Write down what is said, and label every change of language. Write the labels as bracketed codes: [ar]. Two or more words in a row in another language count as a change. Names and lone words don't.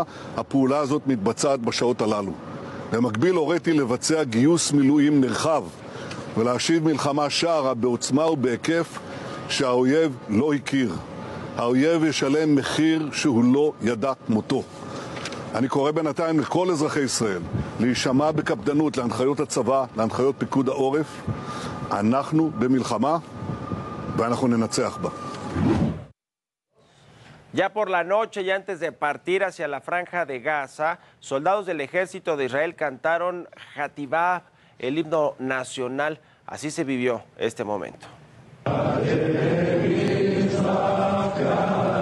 [he] הפעולה הזאת מתבצעת בשעות הללו. במקביל הוריתי לבצע גיוס מילואים נרחב ולהשיב מלחמה שערה בעוצמה ובהיקף שהאויב לא הכיר. האויב ישלם מחיר שהוא לא ידע כמותו. אני קורא בינתיים לכל אזרחי ישראל להישמע בקפדנות להנחיות הצבא, להנחיות פיקוד העורף. אנחנו במלחמה ואנחנו ננצח בה. [es] Ya por la noche y antes de partir hacia la franja de Gaza, soldados del ejército de Israel cantaron Hativá, el himno nacional. Así se vivió este momento.